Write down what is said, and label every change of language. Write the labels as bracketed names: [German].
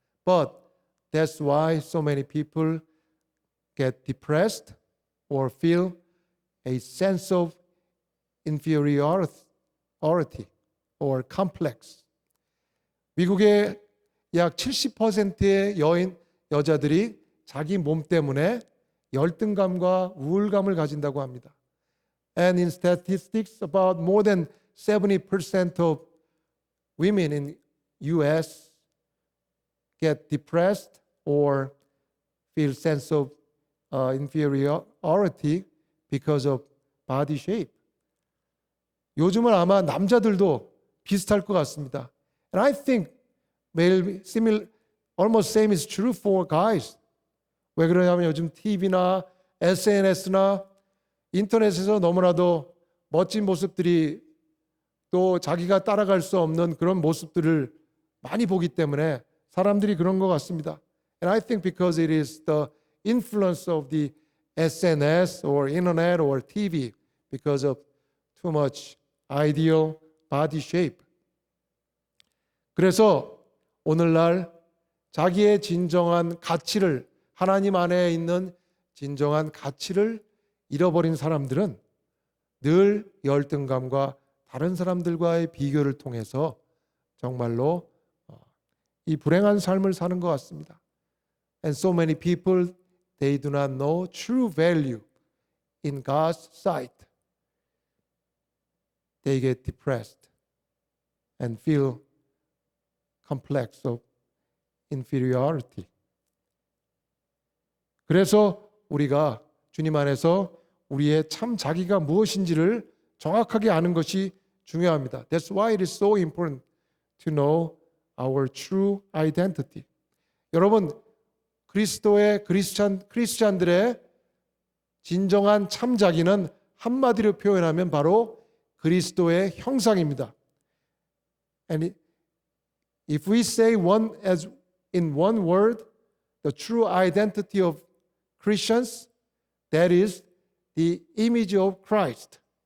[English] But that's why so many people get depressed or feel a sense of inferiority or complex. [Korean] 미국의 약 70%의 여자들이 자기 몸 때문에 열등감과 우울감을 가진다고 합니다. [English] And in statistics, about more than 70% of women in U.S. get depressed or feel sense of inferiority because of body shape. [Korean] 요즘은 아마 남자들도 비슷할 것 같습니다. [English] And I think almost same is true for guys. [Korean] 왜 그러냐면 요즘 TV나 SNS나 인터넷에서 너무나도 멋진 모습들이 또 자기가 따라갈 수 없는 그런 모습들을 많이 보기 때문에 사람들이 그런 것 같습니다. [English] And I think because it is the influence of the SNS or internet or TV because of too much ideal body shape. [Korean] 그래서 오늘날 자기의 진정한 가치를 하나님 안에 있는 진정한 가치를 잃어버린 사람들은 늘 열등감과 다른 사람들과의 비교를 통해서 정말로 이 불행한 삶을 사는 것 같습니다. [English] And so many people, they do not know true value in God's sight. They get depressed and feel complex of inferiority. [Korean] 그래서 우리가 주님 안에서 우리의 참 자기가 무엇인지를 정확하게 아는 것이 중요합니다. [English] That's why it is so important to know our true identity. [Korean] 여러분, 그리스도의 크리스찬들의 진정한 참 자기는 한마디로 표현하면 바로 그리스도의 형상입니다. [English] And if we say in one word, the true identity of Christians, that is the image of Christ.